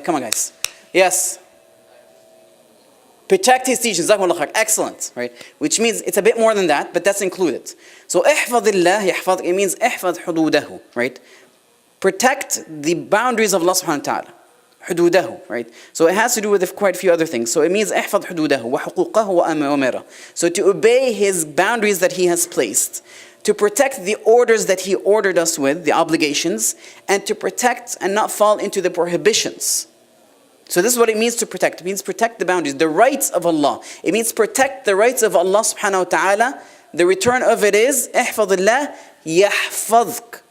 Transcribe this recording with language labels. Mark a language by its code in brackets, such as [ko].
[en] Come on, guys. Yes. Protect his teachings. Excellent, right? Which means it's a bit more than that, but that's included. So ihfadillah, yahfad, it means ihfad hududahu, right? Protect the boundaries of Allah subhanahu wa ta'ala. Hududahu, right? So it has to do with quite a few other things. So it means [ar] احفظ حدوده وحقوقه وأوامره. [en] So to obey his boundaries that he has placed, to protect the orders that he ordered us with, the obligations, and to protect and not fall into the prohibitions. So this is what it means to protect. It means protect the boundaries, the rights of Allah. It means protect the rights of Allah subhanahu wa ta'ala. The return of it is [ar] احفظ الله يحفظك.